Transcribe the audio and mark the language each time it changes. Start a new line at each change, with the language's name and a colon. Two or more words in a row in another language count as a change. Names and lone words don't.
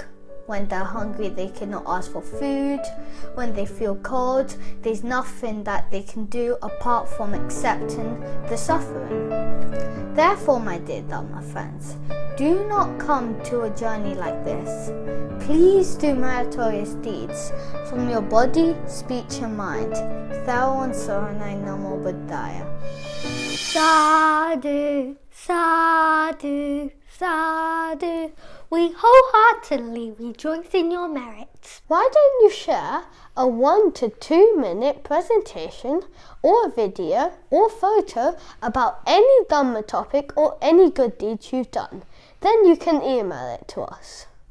English: When they're hungry, they cannot ask for food. When they feel cold, there's nothing that they can do apart from accepting the suffering. Therefore, my dear Dhamma friends, do not come to a journey like this. Please do meritorious deeds from your body, speech and mind.
Sinhala: Theruvan Saranai,
Pali: Namo Buddhaya. Sadhu, sadhu, sadhu.
English: We wholeheartedly rejoice in your merits. Why don't you share a 1 to 2 minute presentation or video or photo about any Dhamma topic or any good deeds you've done? Then you can email it to us.